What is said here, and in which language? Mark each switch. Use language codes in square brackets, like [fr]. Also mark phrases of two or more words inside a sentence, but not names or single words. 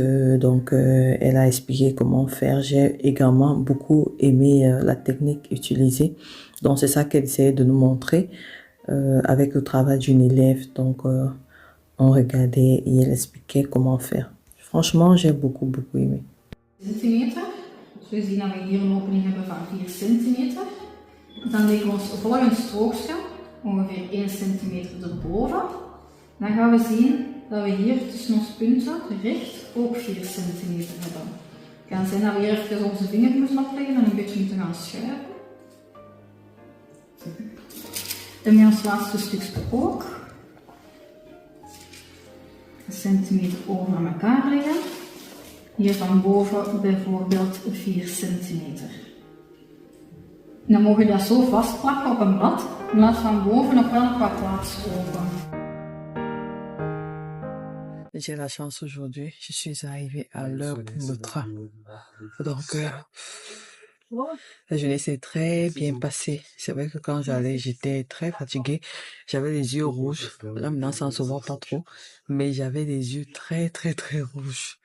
[fr] Donc, elle a expliqué comment faire. J'ai également beaucoup aimé la technique utilisée. Donc, c'est ça qu'elle essayait de nous montrer avec le travail d'une élève. Donc, on regardait et elle expliquait comment faire. Franchement, j'ai beaucoup aimé. [nl] Centimeter. Dus we zien dat we hier een opening hebben van 4 centimeter. Dan leggen we ons volgend strookje ongeveer 1 centimeter erboven. Dan gaan we zien dat we hier tussen ons punten recht ook 4 centimeter hebben. Het kan zijn dat we hier even onze vinger moeten opleggen en een beetje moeten gaan schuiven. Dan met ons laatste stukje ook 1 centimeter over elkaar leggen. Hier van boven bijvoorbeeld 4 centimeter. Dan mogen we dat zo vastplakken op een blad, en laat van boven nog wel nog wat plaats open. [fr] J'ai la chance aujourd'hui, je suis arrivée à l'heure pour le train. Donc, La journée s'est très bien passée. C'est vrai que quand j'allais, j'étais très fatiguée. J'avais les yeux rouges. Là, maintenant, ça ne se voit pas trop. Mais j'avais les yeux très, très, très rouges.